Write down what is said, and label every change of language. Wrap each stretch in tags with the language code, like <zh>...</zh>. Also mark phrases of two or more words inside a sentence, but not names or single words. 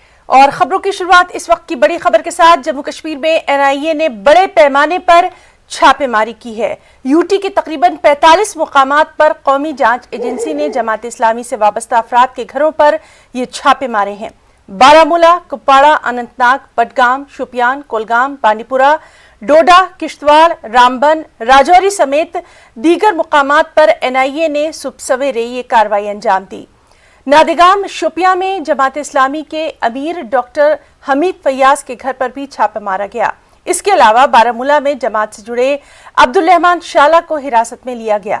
<ur>اور خبروں کی شروعات اس وقت کی بڑی خبر کے ساتھ۔ جموں کشمیر میں NIA نے بڑے پیمانے پر چھاپے ماری کی ہے۔ UT کے تقریباً 45 مقامات پر قومی جانچ ایجنسی نے جماعت اسلامی سے وابستہ افراد کے گھروں پر یہ چھاپے مارے ہیں۔ بارامولہ، کپواڑہ، اننت ناگ، بڈگام، شوپیان، کولگام، بانڈی پورہ، ڈوڈا، کشتواڑ، رامبن، راجوری سمیت دیگر مقامات پر NIA نے صبح سویرے یہ کارروائی انجام دی۔ نادگام شوپیاں میں جماعت اسلامی کے امیر ڈاکٹر حمید فیاض کے گھر پر بھی چھاپا مارا گیا۔ اس کے علاوہ بارامولہ میں جماعت سے جڑے عبدالرحمان شالہ کو حراست میں لیا گیا۔</ur>